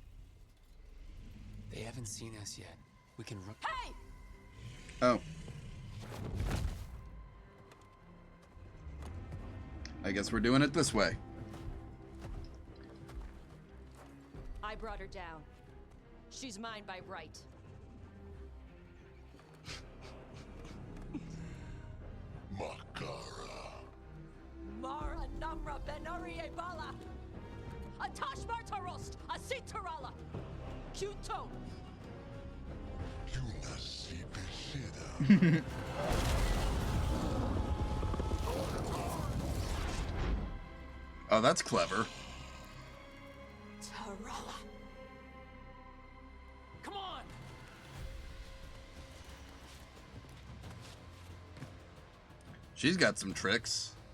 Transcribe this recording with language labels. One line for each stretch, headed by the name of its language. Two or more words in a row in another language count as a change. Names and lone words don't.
English: They haven't seen us yet. We can run. Hey! Oh. I guess we're doing it this way. I brought her down. She's mine by right. Makara. Mara Namra Benari Ebala. Atash Martarost, Asitarala. Kuto. Yunasi Beshida. Oh, that's clever. Tarala. Come on. She's got some tricks.